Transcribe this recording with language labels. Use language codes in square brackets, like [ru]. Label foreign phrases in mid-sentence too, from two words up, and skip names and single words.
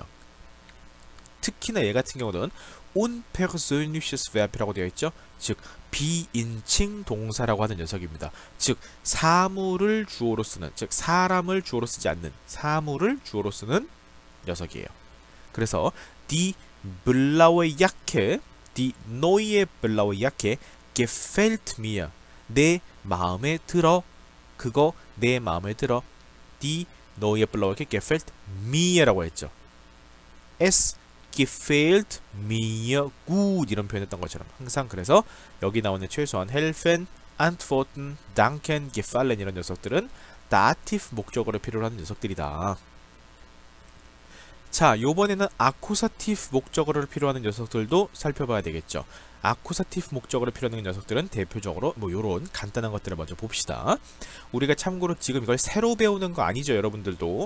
[ko] 특히나 얘 같은 경우는 [de] unpersönliches Verb [ko] 이라고 되어 있죠. 즉 비인칭 동사라고 하는 녀석입니다. 즉 사물을 주어로 쓰는, 즉 사람을 주어로 쓰지 않는 사물을 주어로 쓰는 녀석이에요. [de] 그래서 die blaue Jacke, die neue blaue Jacke gefällt mir. [ko] 내 마음에 들어. 그거 내 마음에 들어. [de] die neue blaue Jacke gefällt mir라고 했죠. es gefällt mir gut [ko] 이런 표현했던 것처럼 항상 그래서 여기 나오는 최소한 helfen, antworten, danken, gefallen 이런 녀석들은 다티프 목적어를 필요로 하는 녀석들이다. 자, 요번에는 아쿠사티브 목적어를 필요하는 녀석들도 살펴봐야 되겠죠. 아쿠사티브 목적어를 필요하는 녀석들은 대표적으로 뭐 요런 간단한 것들을 먼저 봅시다. 우리가 참고로 지금 이걸 새로 배우는 거 아니죠, 여러분들도.